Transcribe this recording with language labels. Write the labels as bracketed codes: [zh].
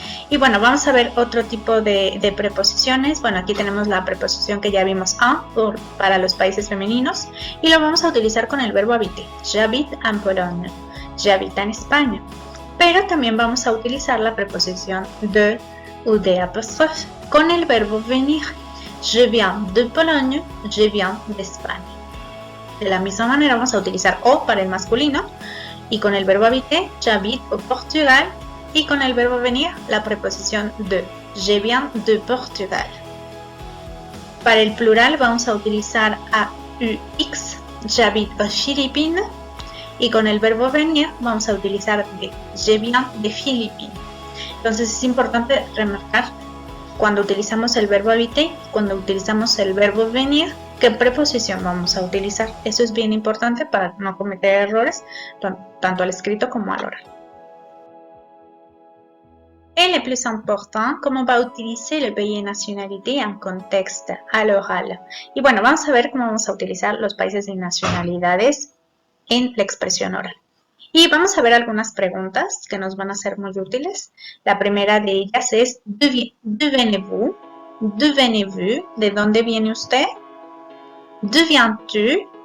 [es] Y bueno, vamos a ver otro tipo de preposiciones. Bueno, aquí tenemos la preposición que ya vimos en para los países femeninos y lo vamos a utilizar con el verbo habiter. [fr] J'habite en Pologne. J'habite en España. [es] Pero también vamos a utilizar la preposición de o de apóstrofe con el verbo venir. [fr] Je viens de Pologne, je viens d'Espagne. [es] De la misma manera vamos a utilizar o para el masculino y con el verbo habiter, [fr] j'habite au Portugal. [es] Y con el verbo venir, la preposición de. [fr] Je viens de Portugal. [es] Para el plural vamos a utilizar AUX, [fr] j'habite aux Philippines. [es] Y con el verbo venir vamos a utilizar de. [fr] Je viens de Philippines. [es] Entonces es importante remarcar cuando utilizamos el verbo habiter, cuando utilizamos el verbo venir, qué preposición vamos a utilizar. Eso es bien importante para no cometer errores, tanto al escrito como al oral. [fr] Et le plus important, [es] cómo va a utilizar [fr] le pays et nationalité en contexte à l'oral. [es] Y bueno, vamos a ver cómo vamos a utilizar los países y nacionalidades en la expresión oral. Y vamos a ver algunas preguntas que nos van a ser muy útiles. La primera de ellas es [fr] ¿D'où venez-vous? ¿D'où venez-vous? [es] ¿De dónde viene usted? [fr] ¿D'où viens-tu?